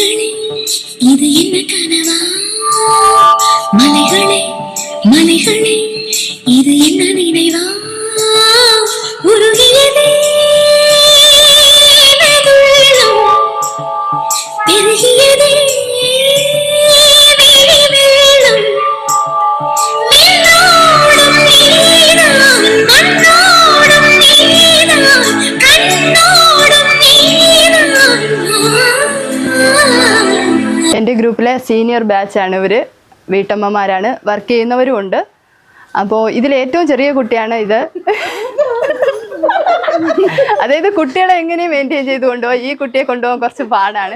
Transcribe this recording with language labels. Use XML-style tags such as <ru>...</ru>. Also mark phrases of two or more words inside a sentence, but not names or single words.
<ta>இது என்ன கனவா மலைகளே மலைகளே இது என்ன நினைவா உருகியதே வெள்ளம் பெருகியதே வெள்ளம் விண்ணோடும் நீதான் மண்ணோடும் நீதான் கண்ணோடும் நீதான்</ta> <ml>എൻ്റെ ഗ്രൂപ്പിലെ സീനിയർ ബാച്ചാണ് ഇവർ. വീട്ടമ്മമാരാണ്, വർക്ക് ചെയ്യുന്നവരും ഉണ്ട്. അപ്പോൾ ഇതിൽ ഏറ്റവും ചെറിയ കുട്ടിയാണ് ഇത്. അതായത് കുട്ടികളെ എങ്ങനെയും മെയിൻറ്റെയിൻ ചെയ്ത് കൊണ്ടുപോകാം. ഈ കുട്ടിയെ കൊണ്ടുപോകാൻ കുറച്ച് പാടാണ്.</ml>